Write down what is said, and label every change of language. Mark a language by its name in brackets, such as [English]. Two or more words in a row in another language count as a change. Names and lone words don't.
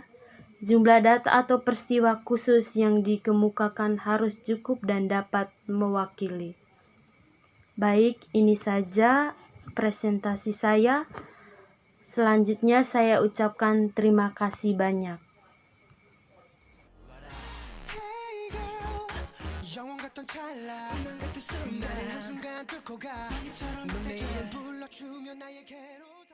[Indonesian] Jumlah data atau peristiwa khusus yang dikemukakan harus cukup dan dapat mewakili. Baik, ini saja presentasi saya. Selanjutnya saya ucapkan terima kasih banyak. [Korean] 영원 같던 찰나 나를 한순간 뚫고 가 넌 내일을 불러주면 나에게로